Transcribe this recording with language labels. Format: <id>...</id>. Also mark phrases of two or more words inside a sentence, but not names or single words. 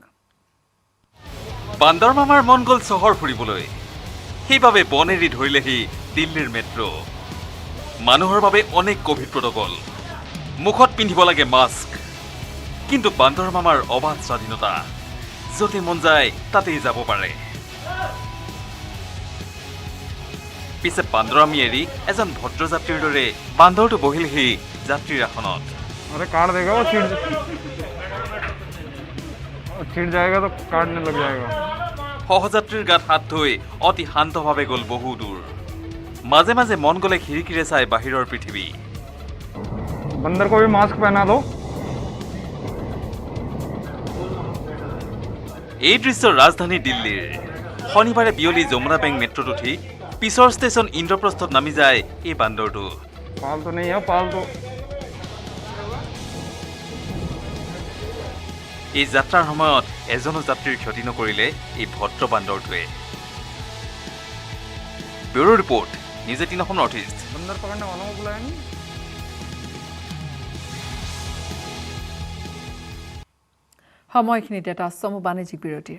<as>বান্দৰ মামাৰ মন গ'ল চহৰ ফুৰিবলৈ সেইবাবে বন এৰি ধৰিলেহি দিল্লীৰ মেট্ৰ' মানুহৰ বাবে অনেক</as> <en>Covid protocol</en> <as>মুখত পিন্ধিব লাগে মাস্ক কিন্তু বান্দৰ মামাৰ অবাধ স্বাধীনতা য'তে মন যায় তাতেই যাব পাৰে পিছে বান্দৰামী এৰি এজন ভদ্ৰযাত্ৰীৰ দৰে বান্দৰটো বহিলহি যাত্ৰীৰ আসনত</as> <hi>अरे काट देगा वो छिड़ जाएगा तो काटने लग जाएगा</hi> <as>সহযাত্ৰীৰ গাত হাত থৈ অতি শান্তভাৱে গ'ল বহু দূৰ মাজে মাজে মন গ'লে খিৰিকীৰে চাই বাহিৰৰ পৃথিৱী</as> <hi>बंदर को भी मास्क पहना दो</hi> <as>এই দৃশ্য ৰাজধানী দিল্লীৰ শনিবাৰে বিয়লি যমুনা বেংক মেট্ৰ'ত উঠি পিছৰ ষ্টেচন ইন্দ্ৰপ্ৰস্থত নামি যায় এই বান্দৰটো</as> <hi>पालतू नहीं है पालतू</hi> <as>এই যাত্ৰাৰ সময়ত এজনো যাত্ৰীৰ ক্ষতি নকৰিলে এই ভদ্ৰ বান্দৰটোৱে</as> <en>bureau report</en> <as>নিউজ 18 অসম নৰ্থ ইষ্ট</as> <hi>बंदर पकड़ने वालों को बुलाया नहीं</hi> <as>সময়খিনিতে এটা চমু বাণিজ্যিক বিৰতিৰ</as>